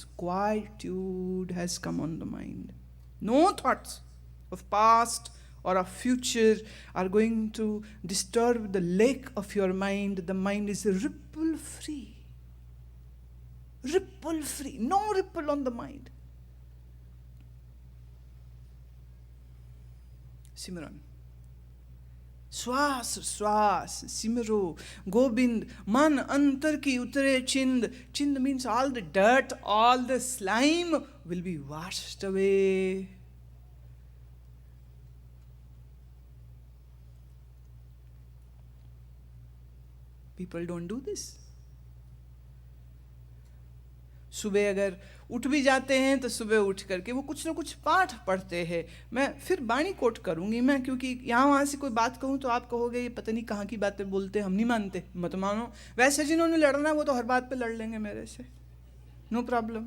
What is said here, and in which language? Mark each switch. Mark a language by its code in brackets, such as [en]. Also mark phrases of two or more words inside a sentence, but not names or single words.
[en] Quietude has come on the mind. No thoughts of past or of future are going to disturb the lake of your mind. The mind is ripple free. Ripple free. No ripple on the mind. Simran. [pa] ਸਾਸ, ਸਾਸ, ਸਿਮਰੋ, ਗੋਬਿੰਦ, ਮਨ ਅੰਤਰ ਕੀ ਉਤਰੇ ਚਿੰਦ. [en] Chind means all the dirt, all the slime will be washed away. People don't do this. [hi] सुबह अगर उठ भी जाते हैं तो सुबह उठ करके वो कुछ ना कुछ पाठ पढ़ते हैं. मैं फिर बाणी कोट करूंगी मैं, क्योंकि यहाँ वहाँ से कोई बात कहूँ तो आप कहोगे ये पता नहीं कहाँ की बातें बोलते, हम नहीं मानते, मत मानो. वैसे जिन्होंने लड़ना वो तो हर बात पे लड़ लेंगे मेरे से, [en] no problem.